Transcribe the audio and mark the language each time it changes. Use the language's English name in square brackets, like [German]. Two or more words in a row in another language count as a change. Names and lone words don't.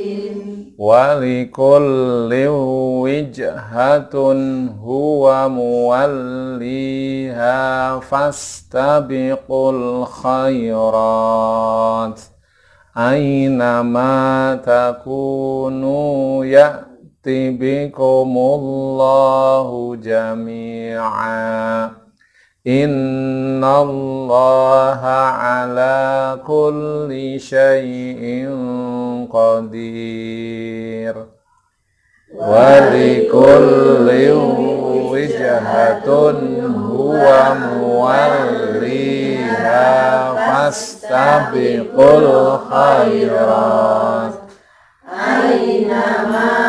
[Arabic] ولكل وجهة هو موليها فاستبقوا الخيرات أينما تكونوا يأت بكم الله جميعا إن الله على كل شيء قدير. ولكل وجهة هو موليها فاستبقوا الخيرات أينما